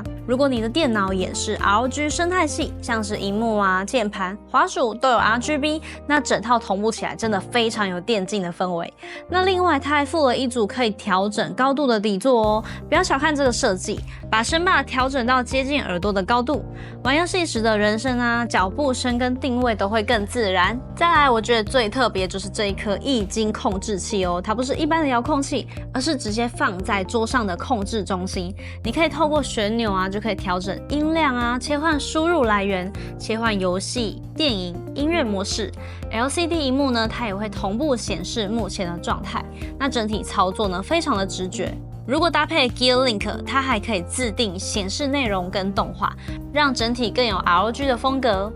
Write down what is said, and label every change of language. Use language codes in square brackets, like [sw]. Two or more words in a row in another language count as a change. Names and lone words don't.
[zh] 如果你的電腦也是 ROG 生態系，像是螢幕啊、鍵盤、滑鼠都有 RGB， 那整套同步起來真的非常有電競的氛圍。那另外它還附了一組可以調整高度的底座哦，不要小看這個設計，把聲霸調整到接近耳朵的高度，玩遊戲時的人聲啊、腳步聲跟定位都會更自然。再來，我覺得最特別就是這一顆液晶控制器哦，它不是一般的遙控器，而是直接放在桌上的控制中心。你可以透過旋鈕啊，就可以調整音量啊，切換輸入來源，切換遊戲、電影、音樂模式。LCD 螢幕呢，它也會同步顯示目前的狀態。那整體操作呢，非常的直覺。如果搭配 Gear Link， 它還可以自定顯示內容跟動畫，讓整體更有 ROG 的風格。